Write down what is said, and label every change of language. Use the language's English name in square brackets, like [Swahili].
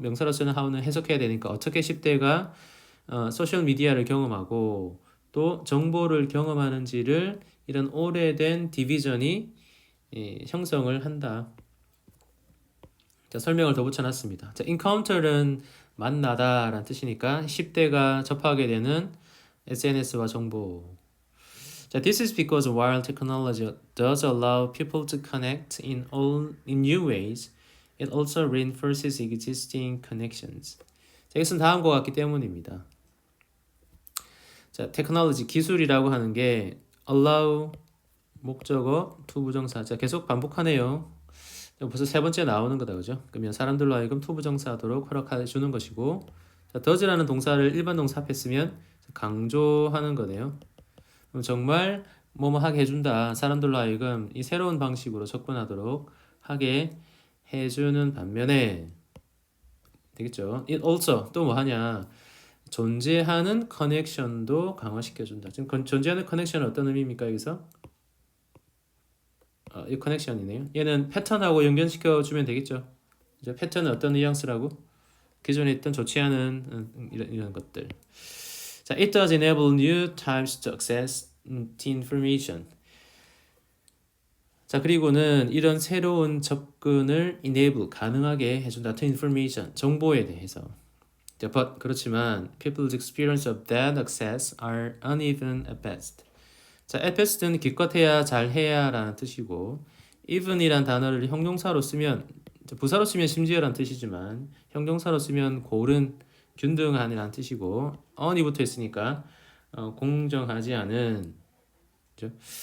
[Korean] 명사로 쓰는 how는 해석해야 되니까 어떻게 10대가 소셜 미디어를 경험하고 또 정보를 경험하는지를 이런 오래된 디비전이 형성을 한다. 자, 설명을 더 붙여놨습니다. 자, encounter는 만나다라는 뜻이니까 10대가 접하게 되는 SNS와 정보. [English] 자, this is because while technology does allow people to connect in new ways, it also reinforces existing connections. [Korean] 자, 이것은 다음과 같기 때문입니다. 자, 테크놀로지 기술이라고 하는 게 allow 목적어 투부정사. 자, 계속 반복하네요. 벌써 세 번째 나오는 거다, 그죠? 그러면 사람들로 하여금 투부정사하도록 허락해 주는 것이고, 자, does라는 동사를 일반 동사 앞에 쓰면 강조하는 거네요. 그럼 정말 뭐뭐 하게 해준다. 사람들로 하여금 이 새로운 방식으로 접근하도록 하게 해주는 반면에 되겠죠? [English] It also [Korean] 또 뭐 하냐? 존재하는 커넥션도 강화시켜준다. 지금 존재하는 커넥션은 어떤 의미입니까 여기서? 이 커넥션이네요. 얘는 패턴하고 연결시켜 주면 되겠죠. 이제 패턴은 어떤 뉘앙스라고? 기존에 있던 좋지 않은 이런 것들. [English] 자, it does enable new types to access to information. [Korean] 자, 그리고는 이런 새로운 접근을 enable 가능하게 해준다. to information 정보에 대해서. [English] But [Korean] 그렇지만 [English] people's experience of that access are uneven at best. [Korean] 자, at best는 기껏해야 잘해야라는 뜻이고 even이란 단어를 형용사로 쓰면 부사로 쓰면 심지어라는 뜻이지만 형용사로 쓰면 고른, 균등한이라는 뜻이고 uneven부터 있으니까 공정하지 않은 그렇죠?